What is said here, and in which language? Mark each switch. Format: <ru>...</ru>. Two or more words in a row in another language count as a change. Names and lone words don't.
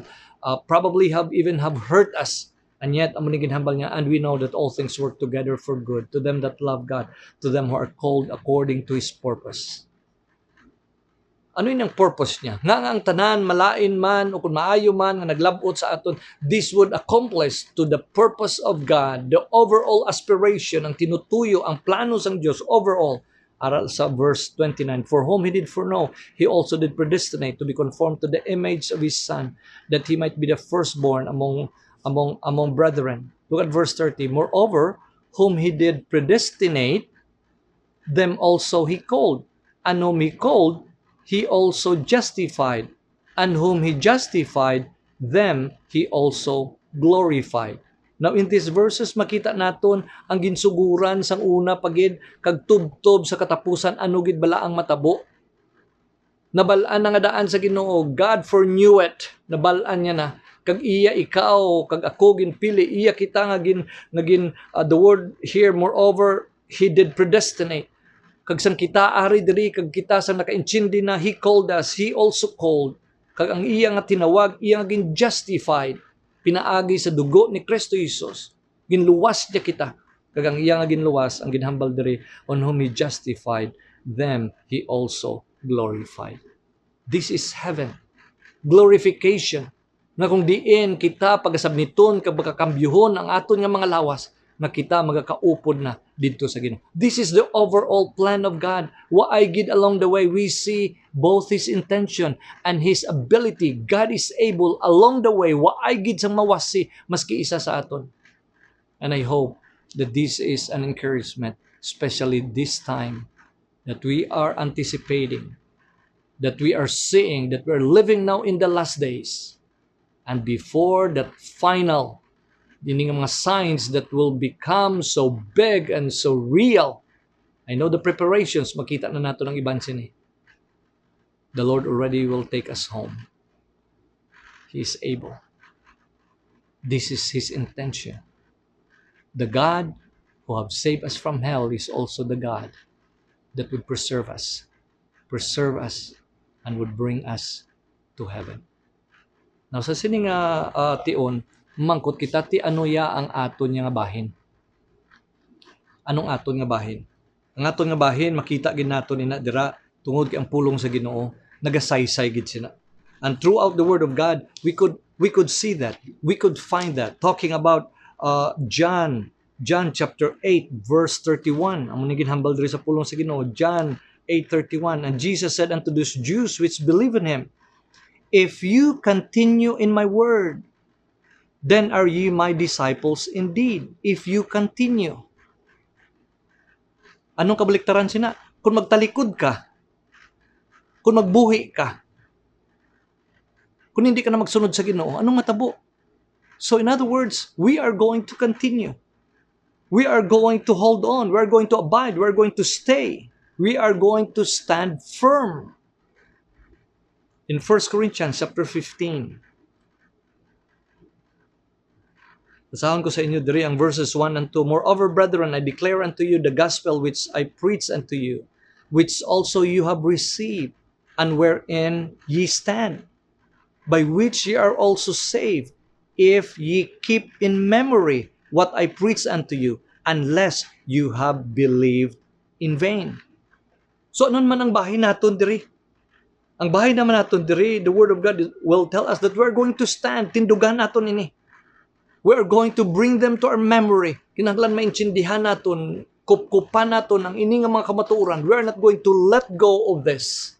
<en>Probably even have hurt us. And yet,</en> <hil>amo ni ginhambal niya,</hil> <en>and we know that all things work together for good to them that love God, to them who are called according to His purpose.</en> <hil>Ano yun ang purpose niya? Nga ang tanan, malain man, o kung maayo man, nga naglabot sa aton,</hil> <en>this would accomplish to the purpose of God, the overall aspiration,</en> <hil>ang tinutuyo, ang plano sang Diyos,</hil> <en>overall,</en> <hil>aral sa</hil> <en>verse 29, for whom He did foreknow, He also did predestinate to be conformed to the image of His Son, that He might be the firstborn among brethren. Look at verse 30, moreover, whom He did predestinate, them also He called, and whom He called, He also justified, and whom He justified, them He also glorified.</en> <hil>Now in these verses, makita naton ang ginsuguran sang una pagid kag tubtob sa katapusan ano gid bala ang matabo. Nabalaan na nga daan sa Ginoo,</hil> <en>God foreknew it.</en> <hil>Nabalaan niya na kag iya ikaw kag ako ginpili, iya kita nga</hil> <en>the word here, moreover He did predestinate.</en> <hil>Kag sang kita ari diri kag kita sang nakaintindi na</hil> <en>He called us, He also called.</en> <hil>Kag ang iya nga tinawag, iya nga gin justified, pinaagi sa dugo ni Kristo Jesus. Ginluwas niya kita. Kag ang iya nga ginluwas, ang ginhambal diri,</hil> <en>on whom He justified, them He also glorified. This is heaven. Glorification.</en> <hil>Na kung diin kita pagasabniton kag makakambyuhon ang aton nga mga lawas, na kita magakaupod na dito sa Ginoo.</hil> <en>This is the overall plan of God.</en> <hil>Waay gid</hil> <en>along the way, we see both His intention and His ability. God is able along the way,</en> <hil>waay gid sang mawasi maski isa sa aton.</hil> <en>And I hope that this is an encouragement, especially this time that we are anticipating, that we are seeing, that we're living now in the last days. And before that final dining mga signs that will become so big and so real. I know the preparations,</en> <hil>makita na nato ng iban sini.</hil> <en>The Lord already will take us home. He is able. This is His intention. The God who have saved us from hell is also the God that would preserve us, and would bring us to heaven. Now,</en> <hil>sa sining tion, mangkot kita ti ano ya ang aton nga bahin. Anong aton nga bahin? Ang aton nga bahin makita gid naton ina dira tungod kay ang pulong sa Ginoo nagasaysay gid sina.</hil> <en>And throughout the word of God, we could see that. We could find that talking about John chapter 8 verse 31.</en> <hil>Amo ni ginhambal diri sa pulong sa Ginoo, John 8:31.</hil> <en>And Jesus said unto those Jews which believe in Him, if you continue in my word, then are ye my disciples indeed, if you continue.</en> <hil>Anong kabaliktaran sina? Kung magtalikod ka, kung magbuhi ka, kung hindi ka na magsunod sa Ginoo, anong matabo?</hil> <en>So in other words, we are going to continue. We are going to hold on. We are going to abide. We are going to stay. We are going to stand firm. In 1 Corinthians chapter 15,</en> <hil>basahan ko sa inyo diri ang</hil> <en>verses 1 and 2. Moreover, brethren, I declare unto you the gospel which I preach unto you, which also you have received, and wherein ye stand, by which ye are also saved, if ye keep in memory what I preach unto you, unless you have believed in vain.</en> <hil>So anon man ang bahin naton diri? Ang bahin naman naton diri,</hil> <en>the word of God will tell us that we are going to stand,</en> <hil>tindugan naton ini.</hil> <en>We are going to bring them to our memory.</en> <hil>Kinahanglan maintindihan naton, kupkupan naton ang ini nga mga kamatuoran.</hil> <en>We are not going to let go of this.</en>